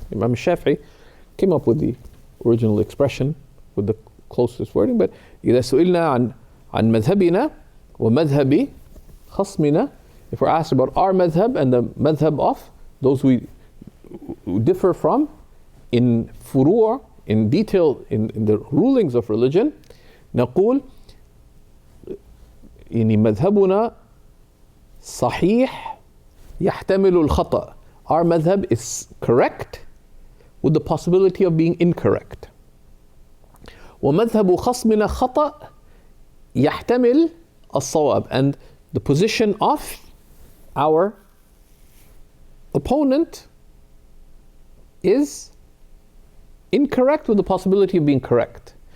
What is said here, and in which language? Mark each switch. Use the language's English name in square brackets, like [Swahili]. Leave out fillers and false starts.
[English] Imam Shafi'i came up with the original expression with the closest wording, but [Arabic] إذا سئلنا عن مذهبنا ومذهب خصمنا, [English] if we're asked about our madhab and the madhab of those we differ from in furu', in detail, in the rulings of religion, [Arabic] نقول مذهبنا صحيح يحتمل الخطأ. [English] Our madhab is correct with the possibility of being incorrect. [Arabic] ومذهب خصمنا خطأ يحتمل الصواب. [English] And the position of our opponent is incorrect with the possibility of being correct.